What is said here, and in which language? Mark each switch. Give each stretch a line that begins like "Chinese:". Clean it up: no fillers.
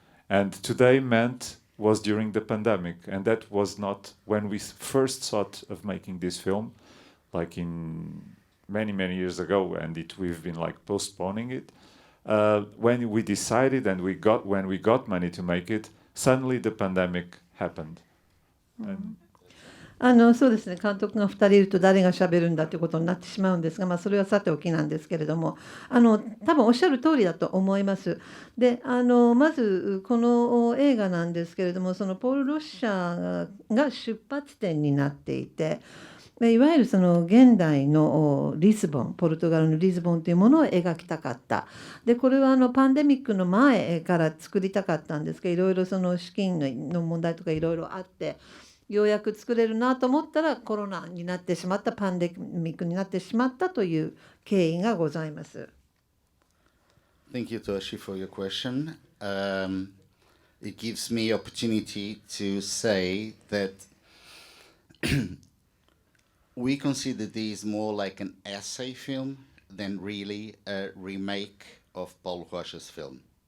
English: And today was during the pandemic, and that was not when we first thought of making this film, like in many years ago, and we've been like postponing it. When we decided and when we got money to make it, suddenly the pandemic happened. And
Japanese: そうですね、監督が2人いると誰がしゃべるんだということになってしまうんですが、それはさておきなんですけれども、多分おっしゃる通りだと思います。でまずこの映画なんですけれども、そのポール・ロッシャが出発点になっていて、いわゆるその現代のリスボン、ポルトガルのリスボンというものを描きたかった。でこれはパンデミックの前から作りたかったんですけど、いろいろその資金の問題とかいろいろあって、ようやく作れるなと思ったらコロナになってしまった、パンデミックになってしまったという経緯がございます。
English: Thank you, Toshi, for your question. It gives me opportunity to say that we consider this more like an essay film than really a remake of Paulo Rocha's film.